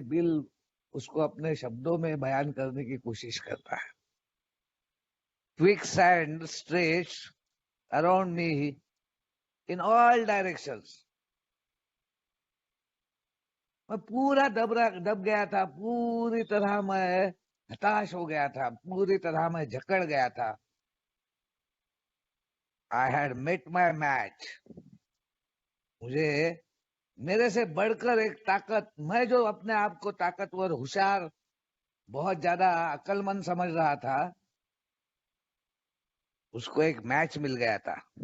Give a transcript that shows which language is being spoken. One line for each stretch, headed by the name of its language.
Hindi: Bill उसको अपने शब्दों में बयान करने की कोशिश करता है।
English: Quicksand stretched around me in all directions.
Hindi: मैं पूरा दब गया था, पूरी तरह मैं हताश हो गया था, पूरी तरह मैं जकड़ गया था।
English: I had met my match.
Hindi: मुझे मेरे से बढ़कर एक ताकत, मैं जो अपने आप को ताकतवर, होशियार, बहुत ज्यादा अक्लमंद समझ रहा था, उसको एक मैच मिल गया था।